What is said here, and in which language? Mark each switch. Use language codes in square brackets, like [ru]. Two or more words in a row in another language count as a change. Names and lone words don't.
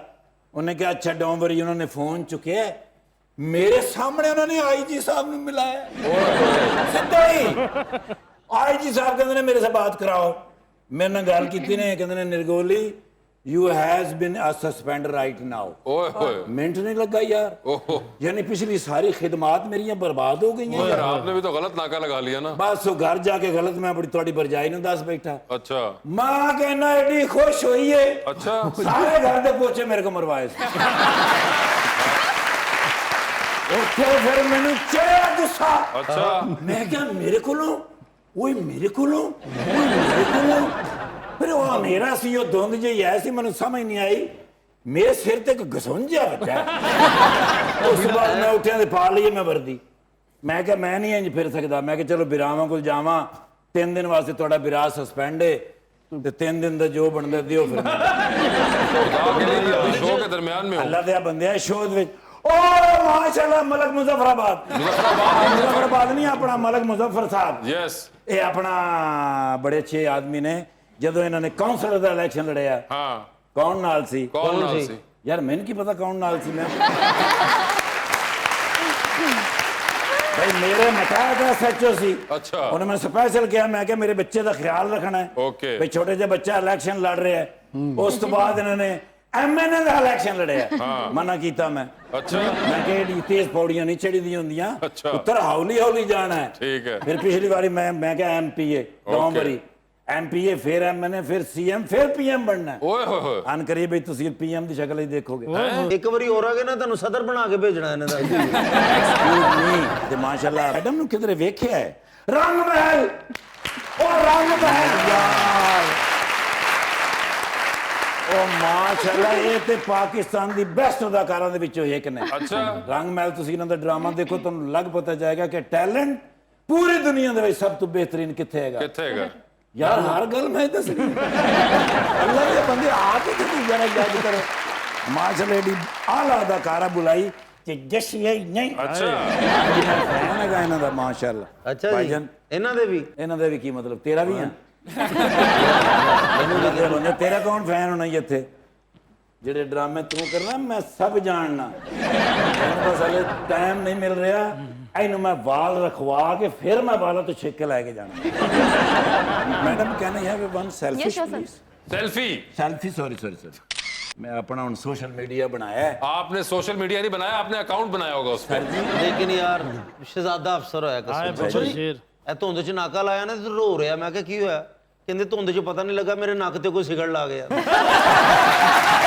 [pa] ਉਹਨੇ ਕਿਹਾ ਅੱਛਾ [en] don't worry. [pa] ਉਹਨਾਂ ਨੇ ਫੋਨ ਚੁੱਕਿਆ, ਮੇਰੇ ਸਾਹਮਣੇ ਉਹਨਾਂ ਨੇ ਆਈਜੀ ਸਾਹਿਬ ਨੂੰ ਮਿਲਾਇਆ ਸਿੱਧਾ ਹੀ। ਆਈਜੀ ਸਾਹਿਬ ਕਹਿੰਦੇ ਨੇ [ur] میرے سے بات کراؤ. [pa] ਮੇਰੇ ਨਾਲ ਗੱਲ ਕੀਤੀ ਨੇ, ਕਹਿੰਦੇ ਨੇ ਨਿਰਗੋਲੀ [en] you has been suspend right now. ओए होए। [pa] ਮਿੰਟ ਨਹੀਂ ਲੱਗਾ ਯਾਰ। ओह। ਯਾਨੀ ਪਿਛਲੀ ਸਾਰੀ ਖਿਦਮਾਤ ਮੇਰੀਆਂ ਬਰਬਾਦ ਹੋ ਗਈਆਂ यार ਯਾਰ। [ur] آپ نے بھی تو غلط ناکا لگا لیا نا. [pa] ਬਸ ਉਹ ਘਰ ਜਾ ਕੇ ਗਲਤ ਮੈਂ ਬੜੀ ਤੁਹਾਡੀ ਭਰਜਾਈ ਨੂੰ ਦੱਸ ਬੈਠਾ। अच्छा। ਮਾਂ ਕਹਿੰਦਾ ਐਡੀ ਖੁਸ਼ ਹੋਈ ਏ, अच्छा। ਸਾਰੇ ਘਰ ਦੇ ਪੋਚੇ ਮੇਰੇ ਕੋ ਮਰਵਾਏ ਸੀ। ਉੱਥੇ ਫਿਰ ਮੈਨੂੰ ਚੜਿਆ ਗੁੱਸਾ। अच्छा। ਮੈਂ ਕਿਹਾ ਮੇਰੇ ਕੋਲੋਂ, ਓਏ ਮੇਰੇ ਕੋਲੋਂ, ਓਏ ਮੇਰੇ ਕੋਲੋਂ। ਫਿਰ ਉਹ ਹਨੇਰਾ ਸੀ, ਉਹ ਧੁੰਦ ਜਿਹੀ ਆਈ ਸੀ, ਮੈਨੂੰ ਸਮਝ ਨਹੀਂ ਆਈ। ਮੇਰੇ ਸਿਰ ਤੇ ਇੱਕ ਗਸੁੰਝਿਆ ਬੱਚਾ। ਉਸ ਤੋਂ ਬਾਅਦ ਮੈਂ ਉੱਠਿਆ ਤੇ ਪਾ ਲਈ ਮੈਂ ਵਰਦੀ। ਮੈਂ ਕਿਹਾ ਮੈਂ ਨਹੀਂ ਇੰਜ ਫਿਰ ਸਕਦਾ। ਮੈਂ ਕਿਹਾ ਚਲੋ ਬਿਰਾਵਾਂ ਕੋਲ ਜਾਵਾਂ, 3 ਦਿਨ ਵਾਸਤੇ ਤੁਹਾਡਾ ਬਿਰਾ ਸਸਪੈਂਡ ਹੈ ਤੇ 3 ਦਿਨ ਦਾ ਜੋ ਬਣਦਾ ਦਿਓ ਫਿਰ। [ur] آپ یہ شو کے درمیان میں ہو. [pa] ਅੱਲਾ ਦੇ ਬੰਦਿਆ ਸ਼ੋਅ ਦੇ ਵਿੱਚ ਓ ਮਾਸ਼ਾਅੱਲਾ ਮਲਕ ਮੁਜ਼ੱਫਰਾਬਾਦ। ਮੁਜ਼ੱਫਰਾਬਾਦ ਨਹੀਂ, ਆਪਣਾ ਮਲਕ ਮੁਜ਼ੱਫਰ ਸਾਹਿਬ। यस। ਇਹ ਆਪਣਾ ਬੜੇ ਅੱਛੇ ਆਦਮੀ ਨੇ। ਜਦੋਂ ਇਹਨਾਂ ਨੇ ਕਾਉਂਸਲਰ ਦਾ ਇਲੈਕਸ਼ਨ ਲੜਿਆ, हाँ। ਕੌਣ ਨਾਲ ਸੀ? ਕੌਣ ਨਾਲ ਸੀ? ਯਾਰ ਮੈਨੂੰ ਕੀ ਪਤਾ ਕੌਣ ਨਾਲ ਸੀ। ਮੈਂ ਭਾਈ ਮੇਰੇ ਮਕਾਇਆ ਦਾ ਸੱਚੋ ਸੀ। अच्छा। ਉਹਨੇ ਮੈਨੂੰ ਸਪੈਸ਼ਲ ਕਿਹਾ, ਮੈਂ ਕਿਹਾ ਮੇਰੇ ਬੱਚੇ ਦਾ ਖਿਆਲ ਰੱਖਣਾ ਹੈ। ओके। ਭਾਈ ਛੋਟੇ ਜਿਹਾ ਬੱਚਾ ਇਲੈਕਸ਼ਨ ਲੜ ਰਿਹਾ ਹੈ। ਉਸ ਤੋਂ ਬਾਅਦ ਇਹਨਾਂ ਨੇ ਐਮਐਨਏ ਦਾ ਇਲੈਕਸ਼ਨ ਲੜਿਆ। ਮਨਾ ਕੀਤਾ ਮੈਂ। अच्छा। ਮੈਂ ਕਿਹਾ ਇਹਦੀ ਤੇਜ਼ ਪੌੜੀਆਂ ਨਹੀਂ ਚੜੀਆਂ ਹੁੰਦੀਆਂ, ਅੱਛਾ। ਉੱਤਰ ਹੌਲੀ ਹੌਲੀ ਜਾਣਾ ਹੈ। ਠੀਕ ਹੈ। ਫਿਰ ਪਿਛਲੀ ਵਾਰੀ ਮੈਂ ਕਿਹਾ ਐਮਪੀਏ 2 ਵਾਰੀ, ਐਮਪੀਏ ਫਿਰ ਐਮਐਨਏ ਫਿਰ ਸੀਐਮ ਫਿਰ ਪੀਐਮ ਬਣਨਾ ਹੈ। ओए होए होए। ਅਨ ਕਰੀਬ ਵੀ ਤੁਸੀਂ ਪੀਐਮ ਦੀ ਸ਼ਕਲ ਹੀ ਦੇਖੋਗੇ। ਇੱਕ ਵਾਰੀ ਹੋਰ ਆ ਗਏ ਨਾ ਤੁਹਾਨੂੰ ਸਦਰ ਬਣਾ ਕੇ ਭੇਜਣਾ ਇਹਨਾਂ ਦਾ। [en] excuse me. [pa] ਤੇ ਮਾਸ਼ਾਅੱਲਾ ਮੈਡਮ ਨੂੰ ਕਿਧਰੇ ਵੇਖਿਆ ਹੈ? ਰੰਗ ਮਹਿਲ, ਉਹ ਰੰਗ ਮਹਿਲ ਯਾਰ, ਉਹ ਮਾਸ਼ਾਅੱਲਾ ਇਹ ਤੇ ਪਾਕਿਸਤਾਨ ਦੀ ਬੈਸਟ ਅਦਾਕਾਰਾਂ ਦੇ ਵਿੱਚੋਂ ਇੱਕ ਨੇ। अच्छा। ਰੰਗ ਮਹਿਲ ਤੁਸੀਂ ਇਹਨਾਂ ਦਾ ਡਰਾਮਾ ਦੇਖੋ, ਤੁਹਾਨੂੰ ਲੱਗ ਪਤਾ ਜਾਏਗਾ ਕਿ ਟੈਲੈਂਟ ਪੂਰੀ ਦੁਨੀਆ ਦੇ ਵਿੱਚ ਸਭ ਤੋਂ ਬਿਹਤਰੀਨ ਕਿੱਥੇ ਹੈਗਾ। ਕਿੱਥੇ ਹੈ? ਯਾਰ ਹਰ ਗੱਲ ਮੈਂ ਦੱਸਣੀ। ਅੱਲਾ ਦੇ ਬੰਦੇ ਆ ਕੇ ਤੁਸੀਂ ਜਰਾ ਗੱਲ ਕਰੋ। ਮਾਸ਼ਾਅੱਲਾ ਦੀ ਆਲਾ ਅਦਾਕਾਰਾ ਬੁਲਾਈ ਕਿ ਜਸ਼ੀ ਹੈ ਨਹੀਂ। अच्छा। ਫੈਨ ਹੈਗਾ ਇਹਨਾਂ ਦਾ ਮਾਸ਼ਾਅੱਲਾ। ਅੱਛਾ ਜੀ, ਭਾਈਜਾਨ, ਇਹਨਾਂ ਦੇ ਵੀ ਇਹਨਾਂ ਦਾ ਵੀ ਕੀ ਮਤਲਬ? ਤੇਰਾ ਵੀ ਹੈ? ਮੈਨੂੰ ਲੱਗਿਆ ਬੰਦੇ ਤੇਰਾ ਕੌਣ ਫੈਨ ਹੋਣਾ ਇੱਥੇ? ਜਿਹੜੇ ਡਰਾਮੇ ਤੂੰ ਕਰਨਾ ਮੈਂ ਸਭ ਜਾਣਨਾ। ਮੈਨੂੰ ਬਸ ਹਲੇ ਟਾਈਮ ਨਹੀਂ ਮਿਲ ਰਿਹਾ। ਇਹਨੂੰ ਮੈਂ ਵਾਲ ਰਖਵਾ ਕੇ ਫਿਰ ਮੈਂ ਵਾਲਾਂ ਤੋਂ ਛਿੱਕ ਕੇ ਲੈ ਕੇ ਜਾਣਾ। [en] Madam can I have one selfie Yes, sure, sir. [pa] ਪਲੀਜ਼? सेल्फी। ਸੈਲਫੀ ਸੌਰੀ ਮੈਂ ਆਪਣਾ ਹੁਣ ਸੋਸ਼ਲ ਮੀਡੀਆ ਬਣਾਇਆ ਹੈ। [ur] آپ نے سوشل میڈیا نہیں بنایا، آپ نے اکاؤنٹ بنایا ہوگا اس پر. [pa] ਲੇਕਿਨ ਯਾਰ ਸ਼ਹਿਜ਼ਾਦਾ ਅਫਸਰ ਹੋਇਆ ਕਸਮ। ਇਹ ਧੁੰਦ 'ਚ ਨਾਕਾ ਲਾਇਆ ਨਾ ਤੇ ਰੋ ਰਿਹਾ। ਮੈਂ ਕਿਹਾ ਕੀ ਹੋਇਆ? ਕਹਿੰਦੇ ਧੁੰਦ 'ਚ ਪਤਾ ਨਹੀਂ ਲੱਗਾ ਮੇਰੇ ਨੱਕ ਤੇ ਕੋਈ ਸਿਗੜ ਲਾ ਗਿਆ।